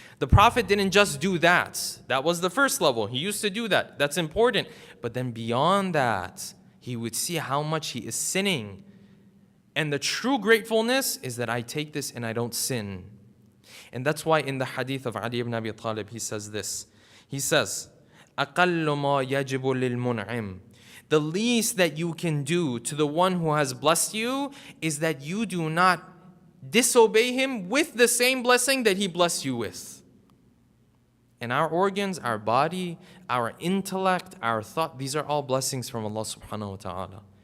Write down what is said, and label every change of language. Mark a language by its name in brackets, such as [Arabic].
[English] The Prophet didn't just do that. That was the first level. He used to do that. That's important. But then beyond that, he would see how much he is sinning. And the true gratefulness is that I take this and I don't sin. And that's why in the hadith of Ali ibn Abi Talib, he says this. He says, [Arabic] أَقَلُّ مَا يَجِبُ لِلْمُنْعِمِ. [English] The least that you can do to the one who has blessed you is that you do not disobey him with the same blessing that he blessed you with. And our organs, our body, our intellect, our thought, these are all blessings from Allah subhanahu wa ta'ala.